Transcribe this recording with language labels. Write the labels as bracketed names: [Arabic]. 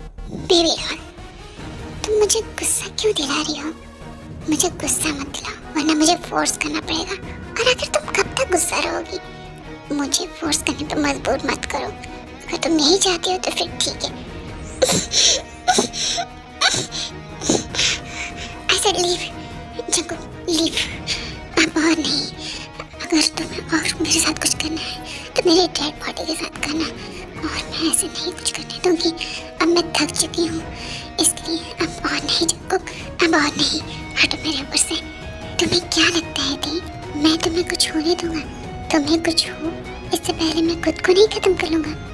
[Hindi] Baby doll, तुम मुझे गुस्सा क्यों दिला रही हो? मुझे गुस्सा मत दिलाओ वरना मुझे फोर्स करना पड़ेगा। और अगर तुम कब तक गुस्सा रहोगी, मुझे फोर्स करने पे मजबूर मत करो। अगर तुम नहीं चाहती हो तो फिर ठीक है। [English] I said leave, Jungkook leave। [Hindi] अब और नहीं। अगर तुम्हें और मेरे साथ कुछ करना है तो मेरे डेड बॉडी के साथ करना, और मैं ऐसे नहीं कुछ करने दूंगी। अब मैं थक चुकी हूँ, इसलिए अब और नहीं जंकुक, अब और नहीं। हटो मेरे ऊपर से। तुम्हें क्या लगता है दी, मैं तुम्हें कुछ होने दूंगा? तुम्हें कुछ हो इससे पहले मैं खुद को नहीं खत्म कर लूंगा।